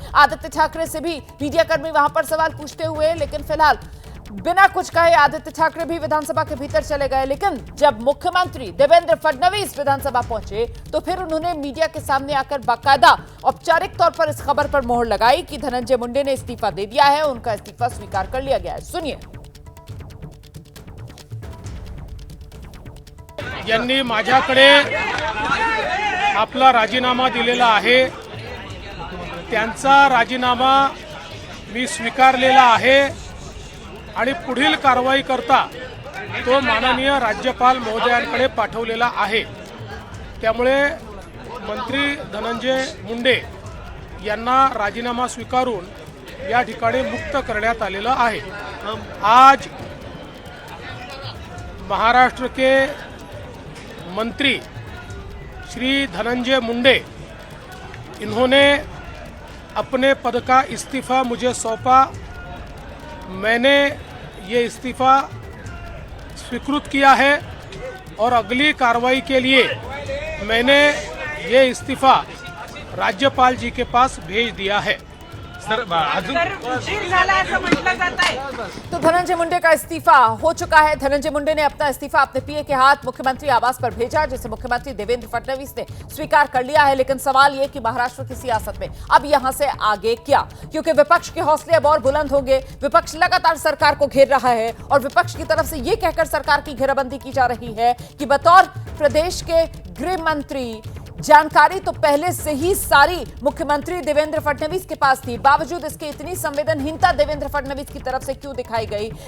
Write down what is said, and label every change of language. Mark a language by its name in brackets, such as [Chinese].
[Hindi] आदित्य ठाकरे से भी मीडियाकर्मी वहां पर सवाल पूछते हुए, लेकिन फिलहाल बिना कुछ कहे आदित्य ठाकरे भी विधानसभा के भीतर चले गए। लेकिन जब मुख्यमंत्री देवेंद्र फडणवीस विधानसभा पहुंचे तो फिर उन्होंने मीडिया के सामने आकर बाकायदा औपचारिक तौर पर इस खबर पर मोहर लगाई कि धनंजय मुंडे ने इस्तीफा दे दिया है, उनका इस्तीफा स्वीकार कर लिया गया है। सुनिए। [Marathi] यांनी माझ्याकडे आपला राजीनामा दिलेला आहे। त्यांचा राजीनामा मी स्वीकारलेला आहे आणि पुढील कारवाई करता तो माननीय राज्यपाल महोदयांकडे पाठवलेला आहे। त्यामुळे मंत्री धनंजय मुंडे यांना राजीनामा स्वीकारून या ठिकाणी मुक्त करण्यात आलेलं आहे। [Hindi] आज महाराष्ट्र के मंत्री श्री धनंजय मुंडे इन्होंने अपने पद का इस्तीफा मुझे सौंपा। मैंने ये इस्तीफा स्वीकृत किया है और अगली कार्रवाई के लिए मैंने ये इस्तीफा राज्यपाल जी के पास भेज दिया है। [Marathi] तर उशीर झाला असं म्हटलं जात आहे। [Hindi] तो धनंजय मुंडे का इस्तीफा हो चुका है। धनंजय मुंडे ने अपना इस्तीफा अपने पीए के हाथ मुख्यमंत्री आवास पर भेजा, जिसे मुख्यमंत्री देवेंद्र फडणवीस ने स्वीकार कर लिया है। लेकिन सवाल ये कि महाराष्ट्र की सियासत में अब यहां से आगे क्या, क्योंकि विपक्ष के हौसले अब और बुलंद होंगे। विपक्ष लगातार सरकार को घेर रहा है और विपक्ष की तरफ से ये कहकर सरकार की घेराबंदी की जा रही है कि बतौर प्रदेश के गृह मंत्री जानकारी तो पहले से ही सारी मुख्यमंत्री देवेंद्र फडणवीस के पास थी, बावजूद इसके इतनी संवेदनहीनता देवेंद्र फडणवीस की तरफ से क्यों दिखाई गई?